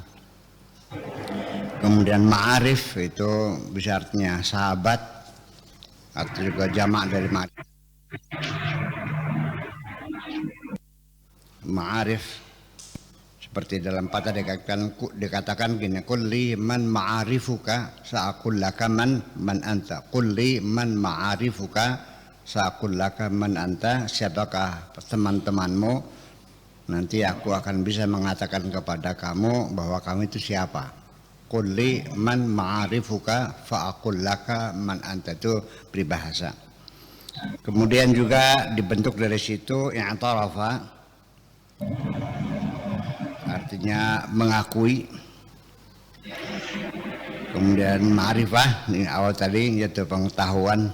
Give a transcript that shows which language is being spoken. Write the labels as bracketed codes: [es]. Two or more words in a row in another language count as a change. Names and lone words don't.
[id] Kemudian ma'arif itu bisa artinya sahabat atau juga jamak dari ma'arif. Seperti dalam patah dikatakan gini, [ar] كل من معارفك سأقول لك من أنت. كل من معارفك سأقول لك من أنت. [id] Siapakah teman-temanmu, nanti aku akan bisa mengatakan kepada kamu bahwa kamu itu siapa. [ar] كل من معارفك فأقول لك من أنت, [id] itu peribahasa. Kemudian juga dibentuk dari situ i'tarafa, artinya mengakui. Kemudian ma'rifah, ini awal tadi yaitu pengetahuan.